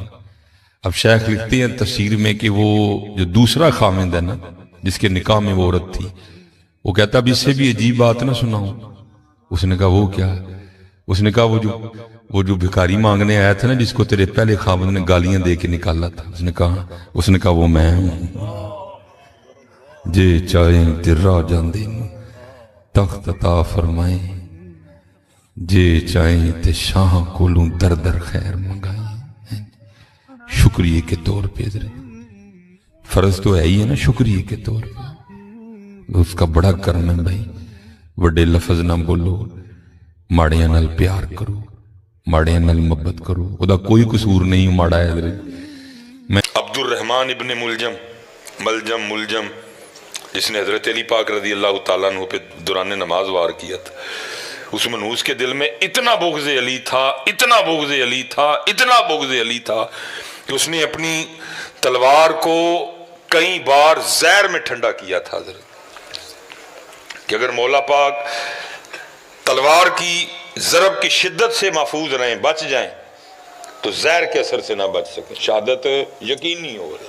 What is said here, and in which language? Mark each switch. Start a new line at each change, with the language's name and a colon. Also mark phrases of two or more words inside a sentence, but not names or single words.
Urdu: اب شیخ لکھتے ہیں تفسیر میں کہ وہ جو دوسرا خامند ہے نا، جس کے نکاح میں وہ عورت تھی، وہ کہتا اب اس سے بھی عجیب بات نہ سناؤں۔ اس نے کہا وہ کیا؟ اس نے کہا وہ جو بھکاری مانگنے آیا تھا نا، جس کو تیرے پہلے خامند نے گالیاں دے کے نکالا تھا، اس نے کہا وہ میں ہوں۔
Punjabi: جے چاہیں تے راہ جاندے تخت عطا فرمائیں، جے چاہیں تے شاہ کولوں در در خیر منگائیں۔
Urdu: شکریہ کے طور پہ فرض تو ہے ہی ہے نا، شکریہ کے طور پہ اس کا بڑا کرم ہے بھائی۔
Punjabi: وڈے لفظ نہ بولو، ماڑیاں نال پیار کرو، ماڑیاں نال محبت کرو، وہ دا کوئی قصور نہیں ماڑا ہے حضرت۔
Urdu: میں عبد الرحمن ابن ملجم جس نے حضرت علی پاک رضی اللہ تعالیٰ عنہ پہ دوران نماز وار کیا تھا، اس منحوس کے دل میں اتنا بغض علی تھا، اتنا بغض علی تھا، اتنا بغض علی تھا کہ اس نے اپنی تلوار کو کئی بار زہر میں ٹھنڈا کیا تھا حضرت، کہ اگر مولا پاک تلوار کی ضرب کی شدت سے محفوظ رہیں، بچ جائیں، تو زہر کے اثر سے نہ بچ سکیں، شہادت یقینی ہو رہی۔